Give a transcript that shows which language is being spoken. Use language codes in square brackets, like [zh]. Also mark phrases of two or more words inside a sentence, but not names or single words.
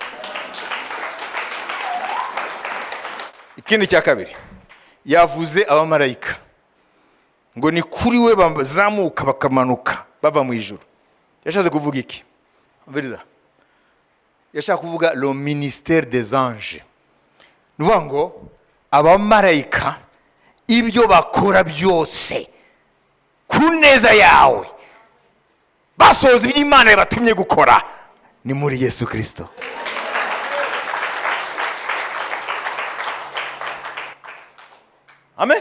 [rw] Ikindi cya kabiri, yavuze abamarayika ngo ni kuri we bazamuka bakamanuka bava mu ijuru. Yashatse kuvuga iki? Mbiriza, yashaka kuvuga [fr] le ministère des anges. [rw] Nuvuga ngo abamarayika ibyo bakora byose ku neza yawe, basohoza iby'Imana yabatumye gukora, ni muri Yesu Kristo. Amen.